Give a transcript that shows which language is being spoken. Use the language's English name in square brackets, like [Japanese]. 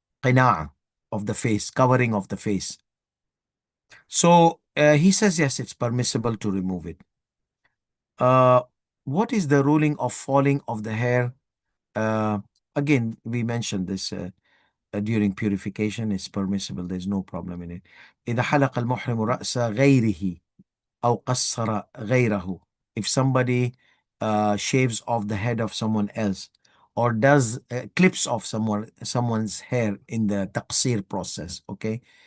[English] Qina'a of the face, covering of the face. So he says yes, it's permissible to remove it. Uh, what is the ruling of falling of the hair? Uh, Again, we mentioned this during purification. It's permissible. There's no problem in it. [Arabic] إذا حلق المحرم رأس غيره أو قصر غيره. [English] If somebody shaves off the head of someone else or does clips off someone's hair in the taqsir process, okay?